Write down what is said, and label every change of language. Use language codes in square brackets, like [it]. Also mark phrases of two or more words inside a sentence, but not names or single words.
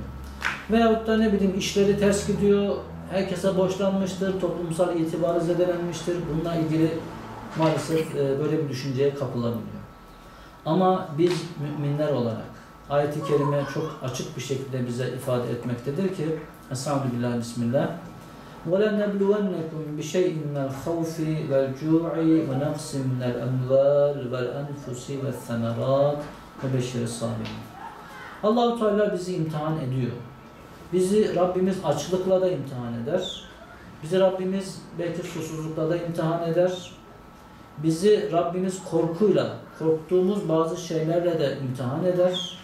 [tr] Veyahut da ne bileyim işleri ters gidiyor, herkese borçlanmıştır, toplumsal itibarı zedelenmiştir. Bununla ilgili maalesef böyle bir düşünceye kapılabiliyor. Ama biz müminler olarak ayet-i kerime çok açık bir şekilde bize ifade etmektedir ki Estağfirullah, Bismillah. [ar] وَلَنَبْلُوَنَّكُمْ بِشَيْءٍ مِنَ الْخَوْفِ وَالْجُوعِ وَنَقْصٍ مِنَ الْأَمْوَالِ وَالْأَنْفُسِ وَالثَّمَرَاتِ وَبَشِّرِ الصَّابِرِينَ. [tr] Allah-u Teala bizi imtihan ediyor. Bizi Rabbimiz açlıkla da imtihan eder. Bizi Rabbimiz belki susuzlukla da imtihan eder. Bizi Rabbimiz korkuyla, korktuğumuz bazı şeylerle de imtihan eder.